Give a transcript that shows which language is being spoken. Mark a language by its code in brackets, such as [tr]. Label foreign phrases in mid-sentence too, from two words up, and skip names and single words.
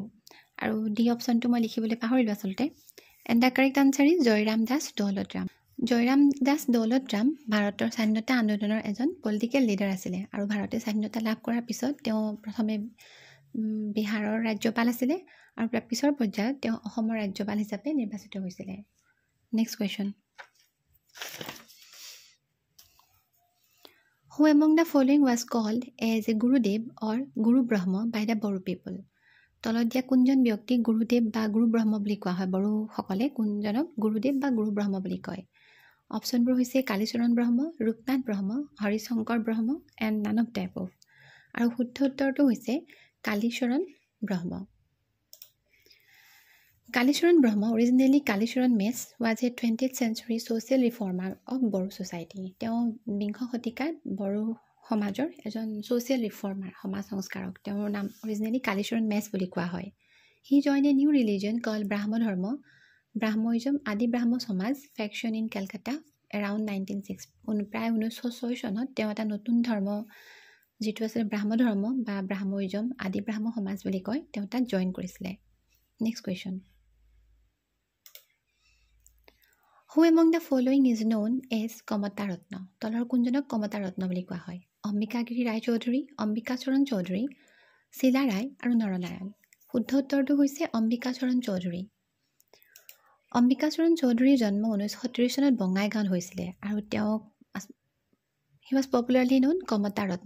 [as] আৰু ডি অপশ্যনটো মই লিখিবলৈ পাহৰিলোঁ আচলতে। [en] and the correct answer is [as] জয়ৰাম দাস দৌলতৰাম। জয়ৰাম দাস দৌলতৰাম ভাৰতৰ স্বাধীনতা আন্দোলনৰ এজন [en] political leader [as] আছিলে। আৰু ভাৰতে স্বাধীনতা লাভ কৰাৰ পিছত তেওঁ প্ৰথমে বিহাৰৰ ৰাজ্যপাল আছিলে আৰু তাৰ পিছৰ পৰ্যায়ত তেওঁ অসমৰ ৰাজ্যপাল হিচাপে নিৰ্বাচিত হৈছিলে। [en] next question. Who among the following was called as a Gurudev or Guru Brahma by the Boru people? [as] তলত দিয়া কোনজন ব্যক্তিক গুৰুদেৱ বা গুৰু ব্ৰহ্ম বুলি কোৱা হয়? বড়োসকলে কোনজনক গুৰুদেৱ বা গুৰু ব্ৰহ্ম বুলি কয়? অপশ্যনবোৰ হৈছে কালীচৰণ ব্ৰহ্ম, ৰূপনাথ ব্ৰহ্ম, হৰিশংকৰ ব্ৰহ্ম [en] and none of type of. [as] আৰু শুদ্ধ উত্তৰটো হৈছে কালীচৰণ ব্ৰহ্ম। [en] কালীচৰণ ব্ৰহ্ম, অৰিজিনেলি কালীচৰণ মেছ, was a 20th century social reformer of Boru society. [as] তেওঁ বিংশ শতিকাত বড়ো সমাজৰ এজন [en] social reformer, [as] সমাজ সংস্কাৰক। তেওঁৰ নাম অৰিজিনেলি কালীচৰণ মেছ বুলি কোৱা হয়। [en] he join a new religion called Brahmo Dharma, Brahmoism Adi Brahmo Samaj faction in Calcutta around 1906. [as] প্ৰায় 1906 চনত তেওঁ এটা নতুন ধৰ্ম যিটো আছিল ব্ৰাহ্ম ধৰ্ম বা ব্ৰাহ্ময়িজম আদি ব্ৰাহ্ম সমাজ বুলি কয় তেওঁ তাত জইন কৰিছিলে [en] next question who among the following is known [as] এজ কমতা ৰত্ন তলৰ কোনজনক কমতা ৰত্ন বুলি কোৱা হয় অম্বিকাগিৰি ৰায় চৌধুৰী অম্বিকাচৰণ চৌধুৰী শিলা ৰায় আৰু নৰনাৰায়ণ শুদ্ধ উত্তৰটো হৈছে অম্বিকাচৰণ চৌধুৰী অম্বিকাচৰণ চৌধুৰীৰ জন্ম 1930 চনত বঙাইগাঁৱত হৈছিলে আৰু তেওঁক [en] he was popularly known [as] কমতা ৰত্ন